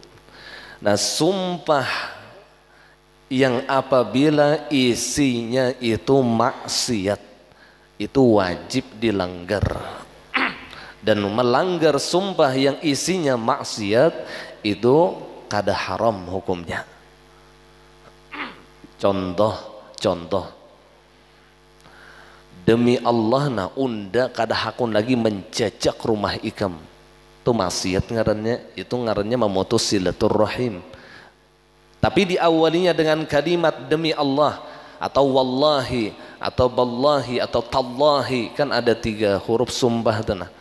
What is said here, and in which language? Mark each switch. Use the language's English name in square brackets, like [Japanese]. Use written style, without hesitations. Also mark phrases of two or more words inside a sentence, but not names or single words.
[Indonesian] Nah, sumpah yang apabila isinya itu maksiat, itu wajib dilanggar. Dan melanggar sumpah yang isinya maksiat itu kada haram hukumnya. [Banjar] Contoh, demi Allah na unda kada hakun lagi mencecak rumah ikam. [Indonesian] Itu maksiat ngarannya, itu ngarannya memutus silaturrahim. Tapi diawalinya dengan kalimat demi Allah atau wallahi atau ballahi atau tallahi, kan ada 3 huruf sumpah itu nah.